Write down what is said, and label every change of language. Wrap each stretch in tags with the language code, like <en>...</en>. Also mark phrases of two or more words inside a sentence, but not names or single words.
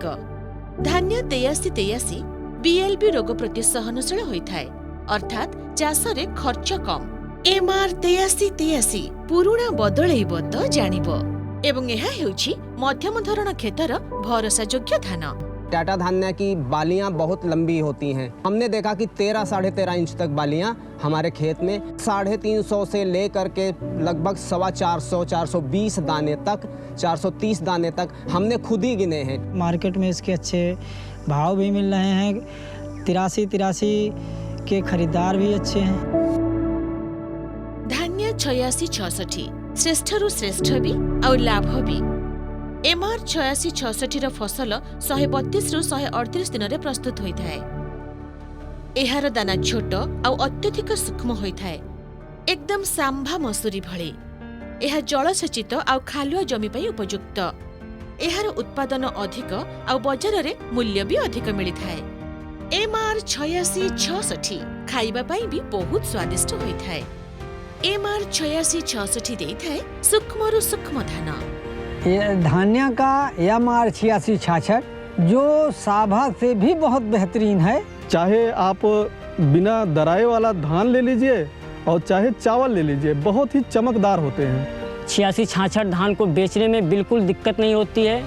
<or>धान्य 8333 BLB ରୋଗ ପ୍ରତି ସହନଶୀଳ ହୋଇଥାଏ, ଅର୍ଥାତ୍ ଚାଷରେ ଖର୍ଚ୍ଚ କମ୍। MR 8333 ପୁରୁଣା ବଦଳେଇବ ତ ଜାଣିବ ଏବଂ ଏହା ହେଉଛି ମଧ୍ୟମ ଧରଣ କ୍ଷେତର ଭରସାଯୋଗ୍ୟ ଧାନ।</or> <hi>टाटा धान्य की बालियां बहुत लंबी होती हैं। हमने देखा कि 13-13.5 इंच तक बालियां हमारे खेत में 350 से लेकर के लगभग 420 दाने तक, 430 दाने तक हमने खुद ही गिने हैं। मार्केट में इसके अच्छे भाव भी मिल रहे हैं। 83 के खरीदार भी अच्छे हैं।</hi> <or>धान्य 8666 श्रेष्ठରୁ ଶ୍ରେଷ୍ଠ ବି ଆଉ ଲାଭ ବି। MR 8666 ର ଫସଲ 132 ରୁ 138 ଦିନରେ ପ୍ରସ୍ତୁତ ହୋଇଥାଏ। ଏହାର ଦାନା ଛୋଟ ଆଉ ଅତ୍ୟଧିକ ସୂକ୍ଷ୍ମ ହୋଇଥାଏ, ଏକଦମ ସାମ୍ଭା ମସୁରୀ ଭଳି। ଏହା ଜଳସେଚିତ ଆଉ ଖାଲୁଆ ଜମି ପାଇଁ ଉପଯୁକ୍ତ। ଏହାର ଉତ୍ପାଦନ ଅଧିକ ଆଉ ବଜାରରେ ମୂଲ୍ୟ ବି ଅଧିକ ମିଳିଥାଏ। MR 8666 ଖାଇବା ପାଇଁ ବି ବହୁତ ସ୍ୱାଦିଷ୍ଟ ହୋଇଥାଏ। MR 8666 ଦେଇଥାଏ ସୂକ୍ଷ୍ମରୁ ସୂକ୍ଷ୍ମ ଧାନ।</or> <hi>ये धान्य का MR 8666 जो साभा से भी बहुत बेहतरीन है। चाहे आप बिना दराए वाला धान ले लीजिए और चाहे चावल ले लीजिए, बहुत ही चमकदार होते हैं। 8666 धान को बेचने में बिल्कुल दिक्कत नहीं होती है।</hi>